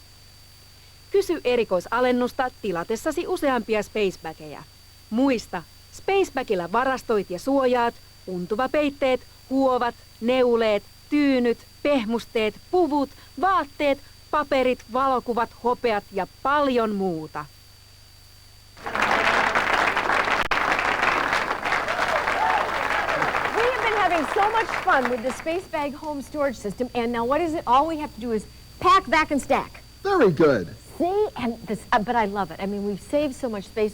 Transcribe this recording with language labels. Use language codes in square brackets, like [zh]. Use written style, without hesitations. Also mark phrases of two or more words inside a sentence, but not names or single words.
[fi] Kysy erikoisalennusta tilatessasi useampia Spacebageja. Muista, Spacebagilla varastoit ja suojaat untuvapeitteet, huovat, neuleet, tyynyt, pehmusteet, puvut, vaatteet, paperit, valokuvat, hopeat ja paljon muuta. [en] So much fun with the space bag home storage system, and now what is it? All we have to do is pack, back, and stack. Very good. See, and this, but I love it. I mean, we've saved so much space.